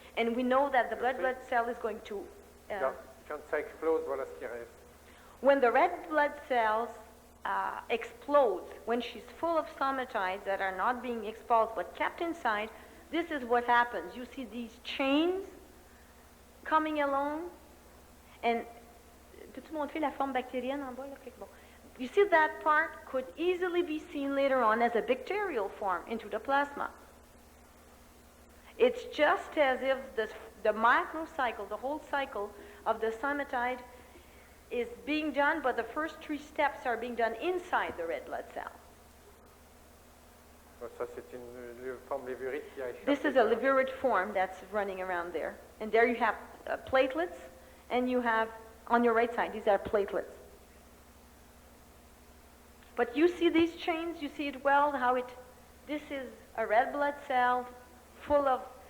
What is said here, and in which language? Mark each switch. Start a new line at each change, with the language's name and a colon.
English: And we know that the blood cell is going to...
French: Quand ça explose, voilà ce qui reste.
English: When the red blood cells explodes, when she's full of somatides that are not being expulsed but kept inside, this is what happens. You see these chains coming along, and
French: peux-tu montrer la forme bactérienne en bas? Là? Bon.
English: You see that part could easily be seen later on as a bacterial form into the plasma. It's just as if the microcycle, the whole cycle of the somatide is being done, but the first 3 steps are being done inside the red blood cell.
French: Ça, c'est une forme lévurite qui a échappé.
English: This is a levirate form that's running around there. And there you have platelets, and you have, on your right side, these are platelets. But you see these chains, you see it well, how this is a red blood cell full of